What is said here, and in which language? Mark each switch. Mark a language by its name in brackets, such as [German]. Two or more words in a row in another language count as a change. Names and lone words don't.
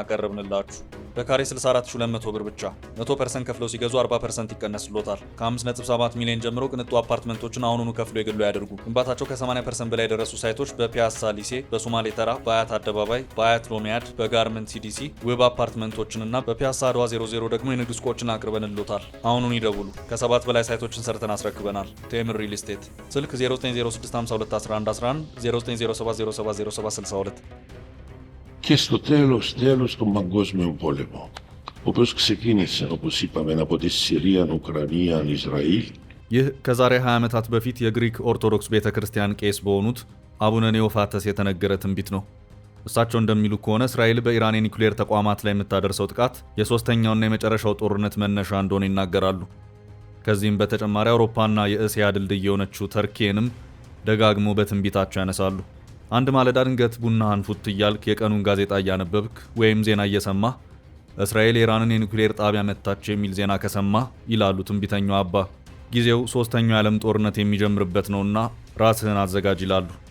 [Amharic] አቀረብንላችሁ። በካሬ 64200 ብር ብቻ 100% ከፍለው ሲገዙ 40% ይቀነስሎታል። ከ5.7 ሚሊዮን ጀምሮ ቅንጡ አፓርትመንቶችን አሁኑኑ ከፍለው የግሉ ያደርጉ። ግንባታቸው ከ80% በላይ የደረሱ ሳይቶች በፒያሳ ሊሴ፣ በሶማሌ ተራ፣ በአያት አደባባይ፣ በአያት ሎሚያድ፣ በጋርመንት ሲዲሲ ውብ አፓርትመንቶችንና በፒያሳ አድዋ 00 ደግሞ የንግድ ሱቆችን አቅርበንሎታል። አሁኑን ይደውሉ። ከ7 በላይ ሳይቶችን ሰርተን አስረክበናል። ቴምር ሪል ስቴት ስልክ 0906521111 0907070762. [Greek] Και στο τέλος τον Παγκόσμιο Πόλεμο, όπως ξεκίνησε, όπως είπαμε, από τη Συρία, Ουκρανία, Ισραήλ. [Amharic] ይህ ከዛሬ 20 ዓመታት በፊት የግሪክ ኦርቶዶክስ ቤተክርስቲያን ቄስ በሆኑት አቡነ ኔዎፋተስ የተነገረ ትንቢት ነው። እሳቸው እንደሚሉ ከሆነ እስራኤል በኢራን የኒውክሌር ተቋማት ላይ የምታደርሰው ጥቃት የሶስተኛውና የመጨረሻው ጦርነት መነሻ እንደሆነ ይናገራሉ። ከዚህም በተጨማሪ አውሮፓና የእስያ ድልድይ የሆነችው ተርኪንም ደጋግሞ በትንቢታቸው ያነሳሉ። አንድ ማለዳ ድንገት ቡናህን ፉት እያልክ የቀኑን ጋዜጣ እያነበብክ ወይም ዜና እየሰማህ እስራኤል የኢራንን የኒውክሌር ጣቢያ መታች የሚል ዜና ከሰማህ ይላሉ ትንቢተኛው አባ፣ ጊዜው ሶስተኛው የዓለም ጦርነት የሚጀምርበት ነውና ራስህን አዘጋጅ ይላሉ።